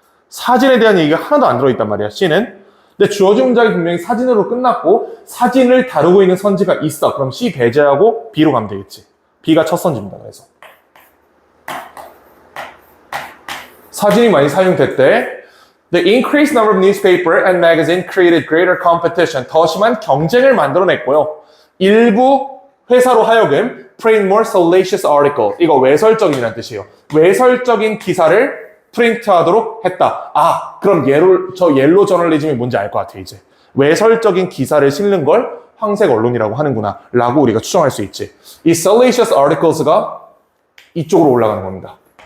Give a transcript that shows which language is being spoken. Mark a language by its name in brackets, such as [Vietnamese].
[Korean] 사진에 대한 얘기가 하나도 안 들어있단 말이야. C는. 근데 주어진 문장이 분명히 사진으로 끝났고 사진을 다루고 있는 선지가 있어. 그럼 C 배제하고 B로 가면 되겠지. B가 첫 선지입니다. 그래서 사진이 많이 사용됐대. [English] The increased number of newspaper and magazine created greater competition. [Korean] 더 심한 경쟁을 만들어냈고요. 일부 회사로 하여금 [English] print more salacious article. [Korean] 이거 외설적인이라는 뜻이에요. 외설적인 기사를 프린트하도록 했다. 아, 그럼 옐로 저널리즘이 뭔지 알 것 같아, 이제. 외설적인 기사를 실는 걸 황색 언론이라고 하는구나 라고 우리가 추정할 수 있지. 이 [English] salacious articles [Korean] 가 이쪽으로 올라가는 겁니다.